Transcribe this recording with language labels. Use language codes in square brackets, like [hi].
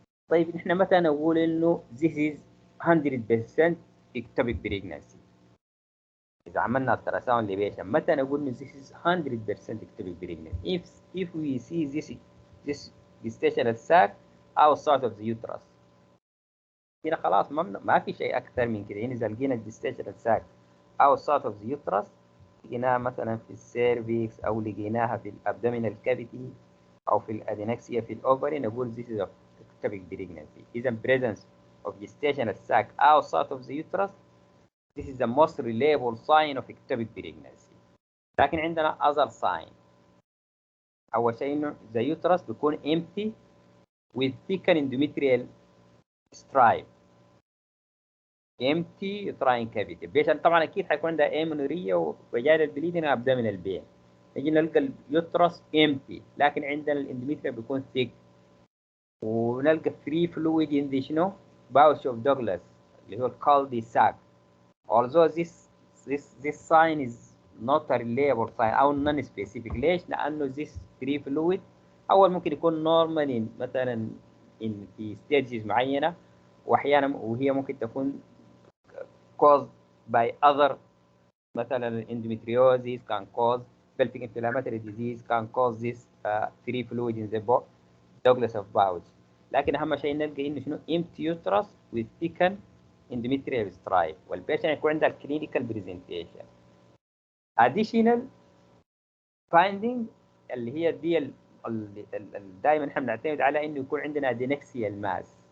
[ar] طيب نحن متى نقول إنه [en] this is 100% ectopic pregnancy؟ [ar] إذا عملنا التراساوند لبيشن متى نقول إنه [en] this is 100% ectopic pregnancy؟ If we see this gestational sac outside of the uterus. [ar] هنا خلاص ما في شيء اكثر من كده. هنا اذا لقينا الجستيشنال ساك outside of the uterus، لقيناها مثلا في السيرفيكس او لقيناها في الابدومينال كافيتي او في الادينكسيا في الاوفري، نقول [en] this is a ectopic pregnancy. اذا presence of gestational sac outside of the uterus this is the most reliable sign of ectopic pregnancy. [ar] لكن عندنا [en] other sign. [ar] اول شيء انه [en] the uterus بيكون empty with thickened endometrial stripe. empty uterine cavity. [ar] عشان طبعا اكيد حيكون عندها امنوريا وفاجينال بليدنج ابدومينال بين. نجي نلقى اليوترس empty لكن عندنا الاندوميتريال بيكون thick، ونلقى free fluid in the شنو pouch of Douglas اللي هو الكالدي ساك. [en] although this sign is not a reliable sign او non specific. ليش؟ لانه this free fluid اول ممكن يكون normal مثلا في stages معينه، [ar] واحيانا وهي ممكن تكون [en] caused by other مثلا endometriosis can cause pelvic inflammatory disease can cause this free fluid in the Douglas of pouch. [ar] لكن اهم شيء نلقى انه شنو [en] empty uterus with thickened endometrial stripe، [ar] والبيشنت يكون عندها clinical presentation. additional finding اللي هي دي دائما احنا بنعتمد على انه يكون عندنا adnexal mass.